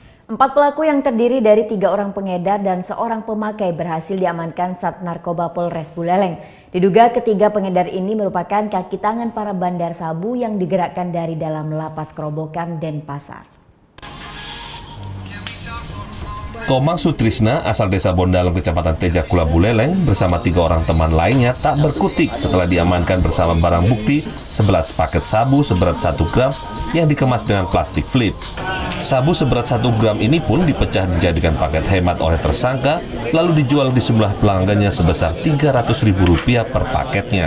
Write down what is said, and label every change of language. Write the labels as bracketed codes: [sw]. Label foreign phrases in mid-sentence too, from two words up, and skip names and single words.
[id] Empat pelaku yang terdiri dari 3 orang pengedar dan seorang pemakai berhasil diamankan Sat Narkoba Polres Buleleng. Diduga ketiga pengedar ini merupakan kaki tangan para bandar sabu yang digerakkan dari dalam lapas Kerobokan, Denpasar. Komang Sutrisna asal desa Bondalem, Kecamatan Tejakula, Buleleng bersama 3 orang teman lainnya tak berkutik setelah diamankan bersama barang bukti 11 paket sabu seberat 1 gram yang dikemas dengan plastik flip. Sabu seberat 1 gram ini pun dipecah dijadikan paket hemat oleh tersangka lalu dijual di sejumlah pelanggannya sebesar Rp300.000 per paketnya.